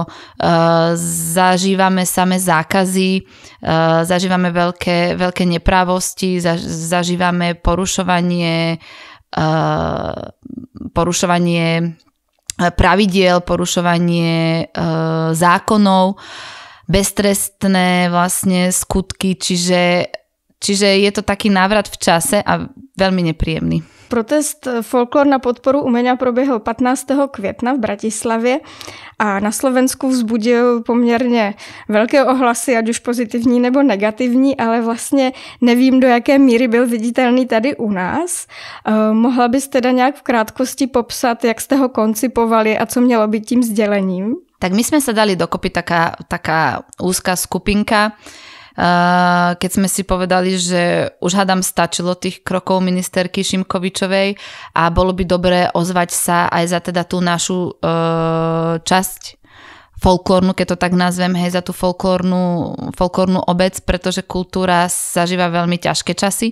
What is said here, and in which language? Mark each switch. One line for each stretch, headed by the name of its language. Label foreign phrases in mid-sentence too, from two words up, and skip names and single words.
Slovak: Zažívame samé zákazy, zažívame veľké neprávosti, zažívame porušovanie pravidiel, porušovanie zákonov, beztrestné vlastne skutky, čiže je to taký návrat v čase a veľmi nepríjemný.
Czech: Protest Folklor na podporu umění proběhl 15. května v Bratislavě a na Slovensku vzbudil poměrně velké ohlasy, ať už pozitivní nebo negativní, ale vlastně nevím, do jaké míry byl viditelný tady u nás. Mohla bys teda nějak v krátkosti popsat, jak jste ho koncipovali a co mělo být tím sdělením?
Slovak: Tak my sme sa dali dokopy taká úzka skupinka, keď sme si povedali, že už hádam stačilo tých krokov ministerky Šimkovičovej a bolo by dobré ozvať sa aj za teda tú našu časť folklórnu, keď to tak nazvem, za tú folklórnu obec, pretože kultúra zažíva veľmi ťažké časy.